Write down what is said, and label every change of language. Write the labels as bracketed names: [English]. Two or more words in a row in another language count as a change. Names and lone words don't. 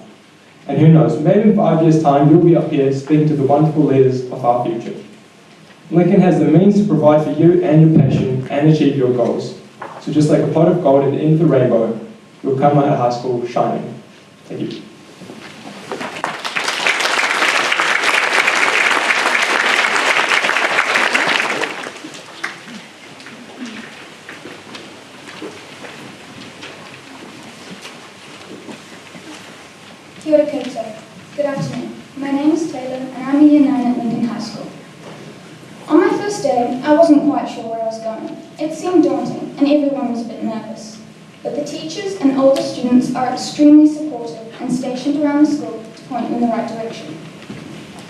[English] And who knows, maybe in 5 years' time you'll be up here speaking to the wonderful leaders of our future. Lincoln has the means to provide for you and your passion and achieve your goals. So just like a pot of gold at the end of the rainbow, you'll come out of high school shining. Thank you. [Māori] Kia ora koutou. [English] Good afternoon. My name is Taylor and I'm in Year 9 at Lincoln High School. On my first day, I wasn't quite sure where I was going. It seemed daunting and everyone was a bit nervous. But the teachers and older students are extremely supportive and stationed around the school to point you in the right direction.